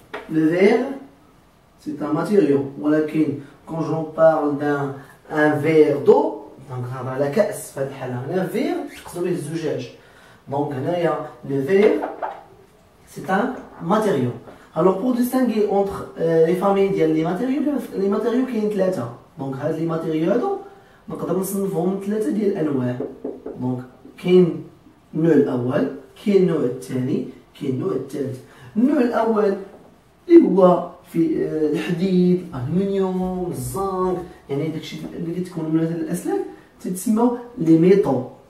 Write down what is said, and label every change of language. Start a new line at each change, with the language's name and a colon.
French: Le verre, c'est un matériau.
Arabic: ولكن
French: quand j'en parle d'un verre d'eau, donc la
Arabic: كأس في هذه الحالة هنا verre تقصدوا به الزجاج.
French: Donc هنايا le verre c'est un matériau. Alors pour distinguer entre les familles ديال les matériaux
Arabic: كاين ثلاثة. Donc هاد
French: les matériaux
Arabic: هادو نقدر نصنفهم ثلاثة ديال الأنواع. Donc كاين النوع الأول، كاين النوع الثاني، كاين النوع الثالث. النوع الأول اللي هو في الحديد، الألمنيوم، الزنك، يعني داكشي اللي كيتكون من هاد الأسلاك تتسموا لي ميطو.